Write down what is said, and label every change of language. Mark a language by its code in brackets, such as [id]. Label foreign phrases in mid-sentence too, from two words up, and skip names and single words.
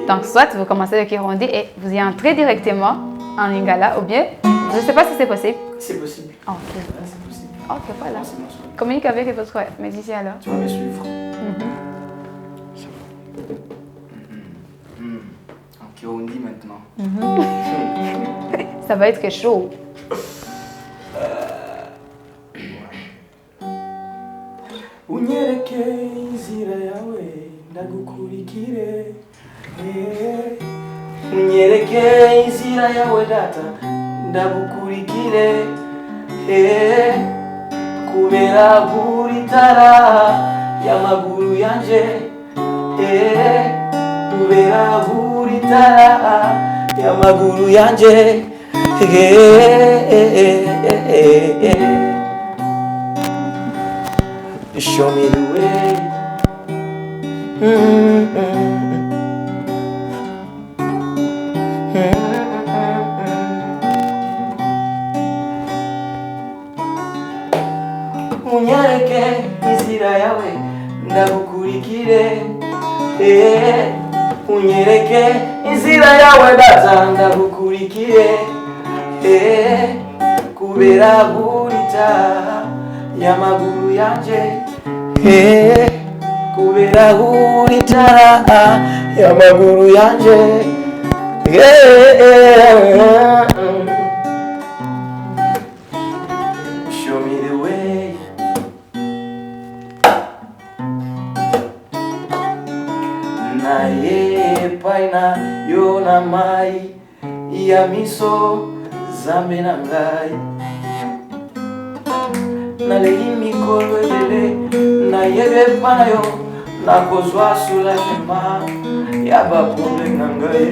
[fr] Donc, soit vous commencez le Kirundi et vous y entrez directement en Lingala ou bien, je ne sais pas si c'est possible. C'est possible. Ok. C'est possible. Ok, voilà. Communique avec votre musicien alors. Tu vas me suivre. En Kirundi maintenant. Ça va être chaud. [rn] Unyereke inzira yawe ndagukurikire. Unyereke inzira yawe data ndagukurikire. Kubera buri tara y'amaguru yanje. Kubera buri tara y'amaguru yanje. [en] Show me the way. [rn] Unyereke inzira yawe ndagukurikire. Unyereke inzira yawe data ndagukurikire. Kubera burita y'amaguru yanje. Kubera burita y'amaguru yanje. [en] Show me the way. [ln] Naye paina yona mai ya miso zambe na ngai. Nalei mikolo ebele nayebe pana yo nakozwa soulagema ya baproblème na ngai.